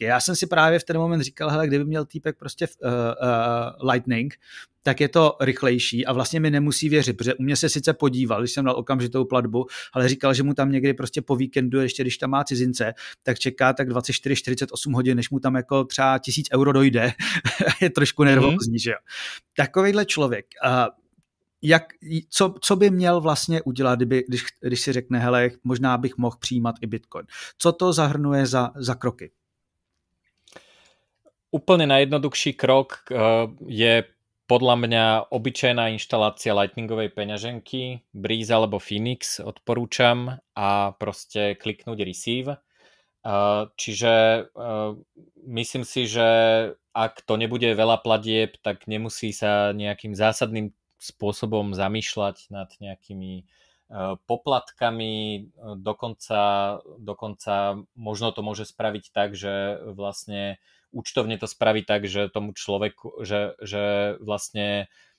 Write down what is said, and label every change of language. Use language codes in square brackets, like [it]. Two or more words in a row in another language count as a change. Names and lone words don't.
[cs] Já jsem si právě v ten moment říkal, hele, kdyby měl týpek prostě Lightning, tak je to rychlejší a vlastně mi nemusí věřit, protože u mě se sice podíval, když jsem dal okamžitou platbu, ale říkal, že mu tam někdy prostě po víkendu, ještě když tam má cizince, tak čeká tak 24-48 hodin, než mu tam jako třeba 1000 euro dojde. Je trošku nervózní, že jo. Takovejhle člověk, co by měl vlastně udělat, když si řekne, hele, možná bych mohl přijímat i Bitcoin. Co to zahrnuje za kroky? [sk] Úplne najjednoduchší krok je podľa mňa obyčajná inštalácia Lightningovej peňaženky, Breeze alebo Phoenix odporúčam a proste kliknúť Receive. Čiže myslím si, že ak to nebude veľa platieb, tak nemusí sa nejakým zásadným spôsobom zamýšľať nad nejakými poplatkami, dokonca možno to môže spraviť tak, že vlastne účtovne to spraví tak, že tomu človeku, že vlastne